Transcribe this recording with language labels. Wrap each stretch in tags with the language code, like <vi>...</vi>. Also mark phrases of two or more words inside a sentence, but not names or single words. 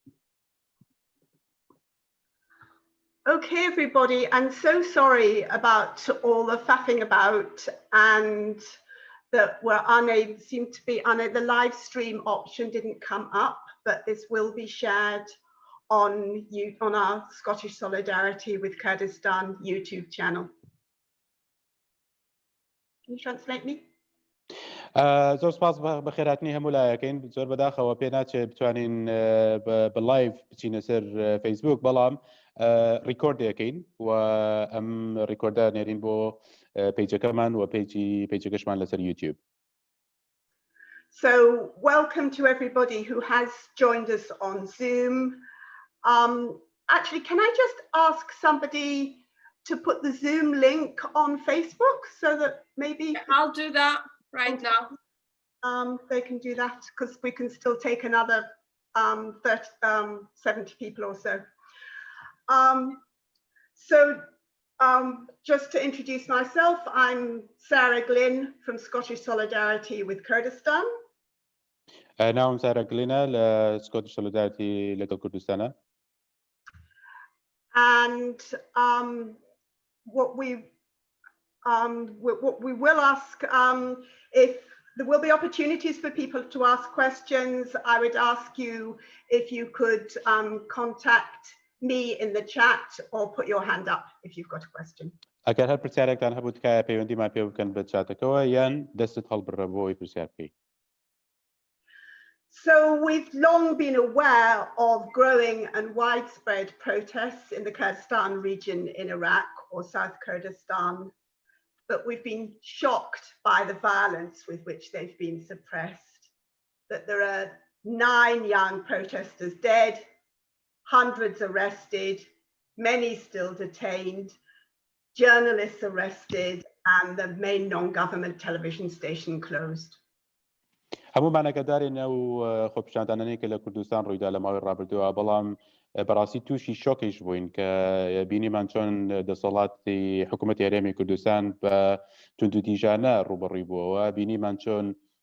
<en>Okay, everybody, I'm so sorry about all the faffing about and that we're unable, the live stream option didn't come up, but this will be shared on our Scottish Solidarity with Kurdistan YouTube channel. Can you translate me?</en> <ckb>زۆر سپاس بەخێرهاتنی هەموو لایەکەین زۆر بەداخەوە پێ ناچێت بتوانین بەلایڤ بچینە سەر فەیسبوک بەڵام ڕیکۆردەکەین و ئەم ڕیکۆردە نێرین بۆ پیجەکەمان و پیجەکەشمان لەسەر یوتیوب.</ckb> <en>So welcome to everybody who has joined us on Zoom. Actually, can I just ask somebody to put the Zoom link on Facebook so that maybe I'll do that right now. They can do that because we can still take another 70 people or so. Just to introduce myself, I'm Sarah Glynn from Scottish Solidarity with Kurdistan.</en> <ckb>ناوم سارة گلینە لە Scottish Solidarity لەگەڵ کوردستانە.</ckb> <en>And what we will ask, if there will be opportunities for people to ask questions, I would ask you if you could contact me in the chat or put your hand up if you've got a question.</en> <ckb>ئەگەر هەر پرسیارێکتان هەبوو تکایە پەیوەندیمان پێ بکەن بە چاتەکەوە یان دەستت هەڵبڕە بۆ ئەوی پرسیار بکەیت.</ckb> <en>So we've long been aware of growing and widespread protests in the Kurdistan region in Iraq or South Kurdistan, but we've been shocked by the violence with which they've been suppressed, that there are 9 young protesters dead, hundreds arrested, many still detained, journalists arrested, and the main non-government television station closed.</en> <ckb>هەمومان ئەگەدارین ئەو خۆپیشاندانانەی کە لە کوردستان ڕوویدا لە ماوەی ڕابردووە بەڵام بەڕاستی تووشی شۆکیش بووین کە بینیمان چۆن دەسەڵاتی حکوومەتی هەرێمی کوردستان بە توندوتیژانە ڕوبەڕووی بووەوە بینیمان چۆن</ckb>